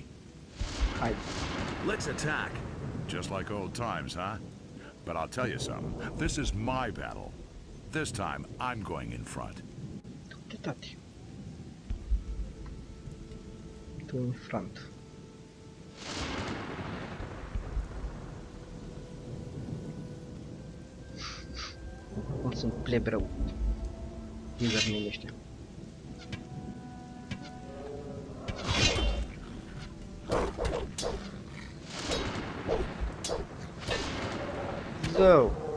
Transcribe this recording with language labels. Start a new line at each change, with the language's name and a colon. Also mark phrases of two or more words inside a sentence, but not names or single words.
Romanian: Hai.
English: Let's attack. Just like old times, huh? But I'll tell you something. This is my battle. This time, I'm going in front.
Romanian: Tati. Tu
English: in front.
Romanian: Cum sunt pleb rău. User-mii ăștia. Zău!